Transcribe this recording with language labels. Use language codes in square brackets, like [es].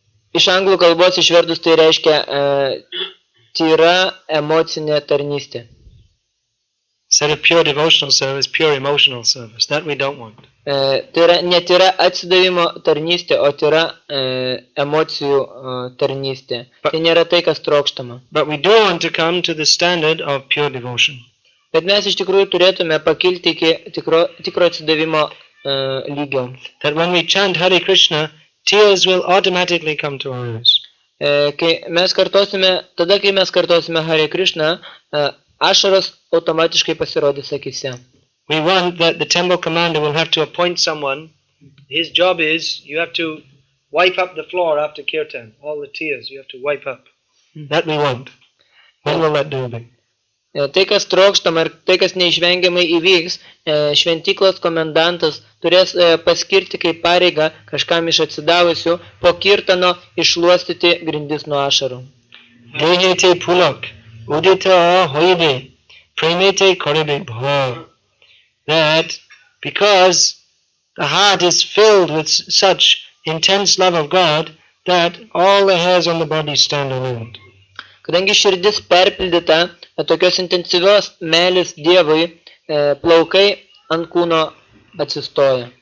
[lt] Iš anglų kalbos išvertus tai reiškia tyra emocinė tarnystė. [en] Instead of pure devotional service, pure emotional service. That we don't want. [lt] Tai yra netyra atsidavimo tarnystė, o tyra emocijų tarnystė. Tai nėra tai, kas trokštama. [en] But we do want to come to the standard of pure devotion. [lt] Bet mes iš tikrųjų turėtume pakilti iki tikro atsidavimo lygio. [en] That when we chant Hare Krishna, tears will automatically come to our eyes. [lt] Kai mes kartosime Hare Krishna, ašaros automatiškai pasirodys akise. [en] We want that the temple commander will have to appoint someone. His job is you have to wipe up the floor after kirtan. All the tears you have to wipe up. That we want. When will that do be? [lt] Tai, kas trokštama ir tai, kas neišvengiamai įvyks, šventyklos komendantas turės paskirti kaip pareigą kažkam iš atsidavusių po kirtano iššluostyti grindis nuo ašarų. [bn] Dehete pulak, udita hoibe, premete koribe bha. [en] That because the heart is filled with such intense love of God that all the hairs on the body stand on end. [lt] Kadangi širdis perpildyta tokios intensyvios meilės Dievui, plaukai ant kūno atsistoja.